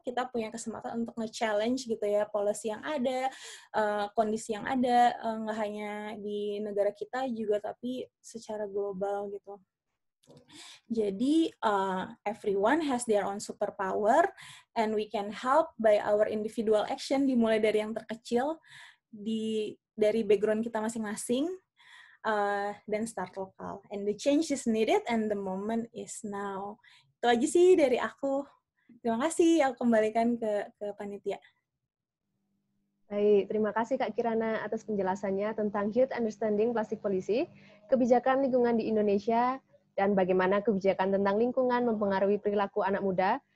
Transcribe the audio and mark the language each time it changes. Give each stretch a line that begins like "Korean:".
Indonesian: Kita punya kesempatan untuk nge-challenge gitu ya policy yang ada, kondisi yang ada, nggak hanya di negara kita juga, tapi secara global gitu.
English: Jadi everyone has their own superpower, and we can help by our individual action.
Indonesian: Dimulai dari yang terkecil, dari background kita masing-masing, dan start lokal.
English: And the change is needed, and the moment is now.
Indonesian: Itu aja sih dari aku. Terima kasih, aku kembalikan ke panitia. Baik, terima kasih Kak Kirana atas penjelasannya tentang Youth Understanding Plastic Policy, kebijakan lingkungan di Indonesia, dan bagaimana kebijakan tentang lingkungan mempengaruhi perilaku anak muda.